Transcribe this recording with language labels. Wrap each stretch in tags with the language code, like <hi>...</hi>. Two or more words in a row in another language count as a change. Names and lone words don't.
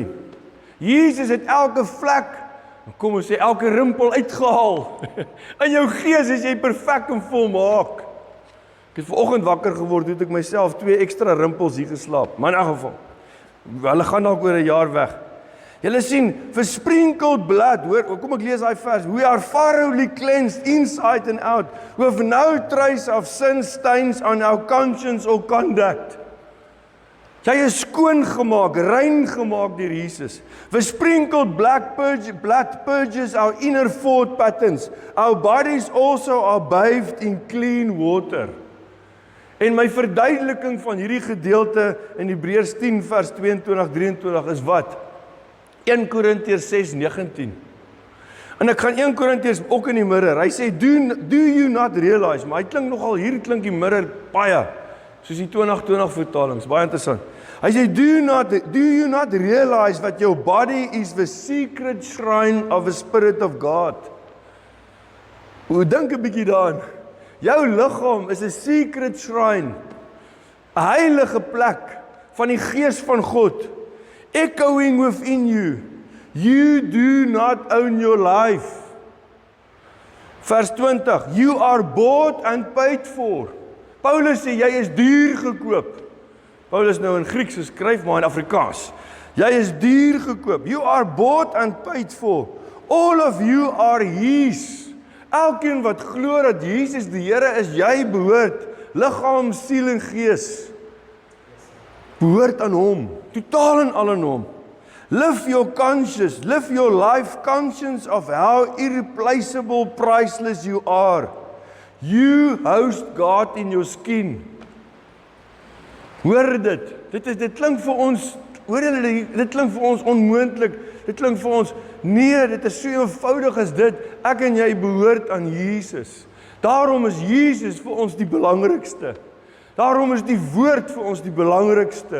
<af>Jesus het elke vlek, kom ons sê elke rimpel uitgehaal. In jou gees is jy perfek en volmaak. Ek het vanoggend wakker geword, het ek myself 2 ekstra rimpels hier geslaap. Maar in elk geval, hulle gaan dalk oor 'n jaar weg. Julle sien,</af> <en>versprinkled blood,</en> <af>hoor, kom ek lees daai vers.</af> <en>We are thoroughly cleansed inside and out, with no trace of sin stains on our conscience or conduct.</en> <af>Jy is skoon gemaak, rein gemaak deur Jesus.</af> <en>Versprinkled blood purges our inner thought patterns. Our bodies also are bathed in clean water.</en> <af>En my verduideliking van hierdie gedeelte in Hebreërs 10 vers 22-23 is wat? 1 Korintiërs 6:19. En ek gaan 1 Korintiërs ook in die mirror. Hy sê,</af> <en>do you not realize,</en> <af>maar hy klink nogal, hier klink die mirror baie, soos die 2020 vertalings, baie interessant. Hy sê,</af> <en>do you not realize that your body is the secret shrine of the Spirit of God?</en> <af>Hoe dink 'n bietjie daaraan? Jou liggaam is 'n</af> <en>secret shrine,</en> <af>'n heilige plek van die Gees van God,</af> <en>echoing within you. You do not own your life. Vers 20, you are bought and paid for.</en> <af>Paulus sê, jy is duur gekoop. Paulus nou in Grieks geskryf, maar in Afrikaans. Jy is duur gekoop.</af> <en>You are bought and paid for. All of you are his.</en> <af>Elkeen wat glo dat Jesus die Here is, jy behoort, liggaam, siel en gees, behoort aan hom, totaal en al aan hom.</af> <en>Live your conscience, live your life conscious of how irreplaceable, priceless you are. You host God in your skin.</en> <af>Hoor dit. Dit klink vir ons, hoor julle, dit klink vir ons onmoontlik. Dit klink vir ons, nee, dit is so eenvoudig as dit. Ek en jy behoort aan Jesus. Daarom is Jesus vir ons die belangrikste. Daarom is die woord vir ons die belangrikste.</af>